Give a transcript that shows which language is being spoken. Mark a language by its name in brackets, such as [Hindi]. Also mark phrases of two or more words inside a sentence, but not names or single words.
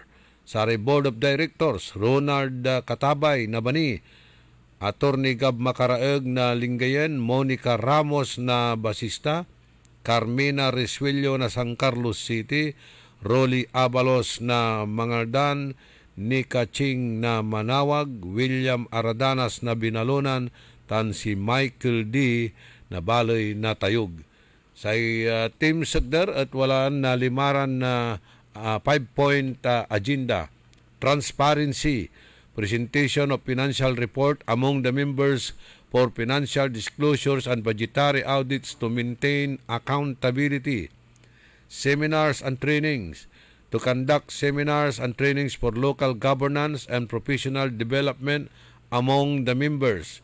[Pangasinan] Sa Board of Directors, Ronald Katabay na Bani, Attorney Gab Macaraeg na Lingayen, Monica Ramos na Basista, Carmina Resuello na San Carlos City, Rolly Abalos na Mangaldan, Nika Ching na Manawag, William Aradanas na Binalunan, tan si Michael D. na Baloy na Tayug. Sa Team Sukder at walaan na limaran na 5-point agenda. [English] Transparency, presentation of financial report among the members for financial disclosures and budgetary audits to maintain accountability. Seminars and trainings, to conduct seminars and trainings for local governance and professional development among the members.